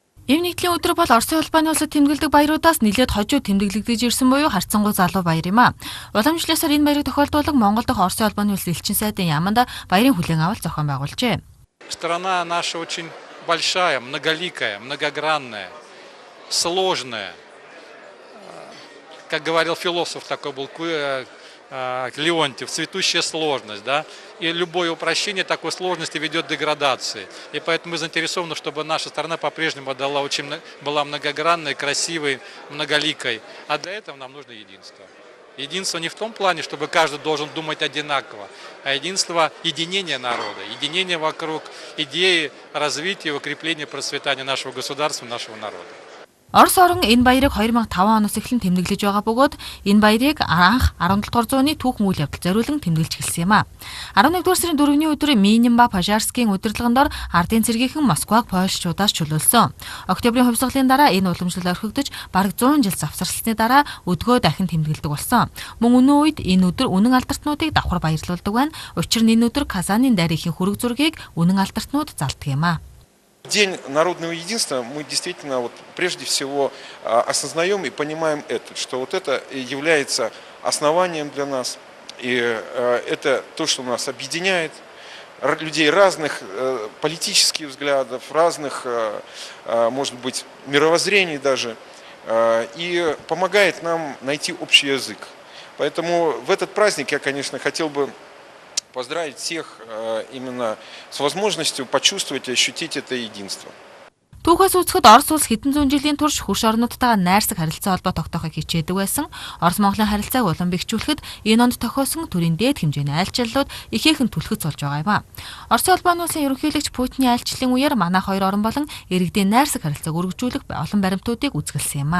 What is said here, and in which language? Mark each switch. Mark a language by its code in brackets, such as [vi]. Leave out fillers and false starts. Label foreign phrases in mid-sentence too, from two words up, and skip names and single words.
[mn] Эв нэгдлийн өдөр бол Оросын улбаны улсад тэмдэглэдэг баяруудаас нэлээд хожуу тэмдэглэгдэж ирсэн буюу Харцангуй залуу баяр юм а. Уламжлалсаар энэ баярыг тохиолдуулан Монгол дахь Оросын улбаны улс элчин сайдын яаманда баярын хүлээн авалт зохион байгуулжээ. [ru] Страна наша очень большая, многоликая, многогранная, сложная. Как говорил философ, такой был Леонтьев, цветущая сложность, да, и любое упрощение такой сложности ведет к деградации. И поэтому мы заинтересованы, чтобы наша страна по-прежнему была многогранной, красивой, многоликой. А для этого нам нужно единство. Единство не в том плане, чтобы каждый должен думать одинаково, а единство единения народа, единение вокруг идеи развития и укрепления процветания нашего государства, нашего народа. [mn] Орос орон энэ баярыг 2005 оноос эхлэн тэмдэглэж байгаа бөгөөд энэ баярыг анх 17 дугаар зууны түүхэн үйл явдал зориулан тэмдэглэж эхэлсэн юм а. 11-р сарын 4-ний өдөр Минимба Пожарскийн удирдлагын дор ардын цэргийнхэн Москваг Польшчуудаас чөлөөлсөн. Октябрийн хувьсгалын дараа энэ уламжлал орхигдож бараг 100 жил завсарласны дараа өдгөө дахин тэмдэглэдэг болсон. Мөн өнөө үед энэ өдөр үнэн алдартнуудыг давхар баярлуулдаг байна. Учир нь энэ өдөр Казанын дайрхийн хөрөг зургийг үнэн алдартнууд залдаг юм а. [ru] День народного единства мы действительно прежде всего осознаем и понимаем что это является основанием для нас, и это то, что нас объединяет, людей разных политических взглядов, разных, может быть, мировоззрений даже, и помогает нам найти общий язык. Поэтому в этот праздник я, конечно, хотел бы поздравить всех именно с возможностью почувствовать и ощутить это единство. [mn] Түүхээс үзэхэд Орос улс хэдэн зуун жилийн турш хөрш орнуудтайгаа найрсаг харилцаа холбоо тогтоохыг хичээдэг байсан. Орос-Монголын харилцааг улам бэхжүүлэхэд энэ онд тохиосон төрийн дээд хэмжээний айлчлалууд ихээхэн түлхэц болж байгаа юм а. Оросын улбаны улсын ерөнхийлөгч Путиний айлчлалын үеэр манайх хоёр орн болон иргэдийн найрсаг харилцааг өргөжүүлэх олон баримтуудыг үзгэлсэн юм а.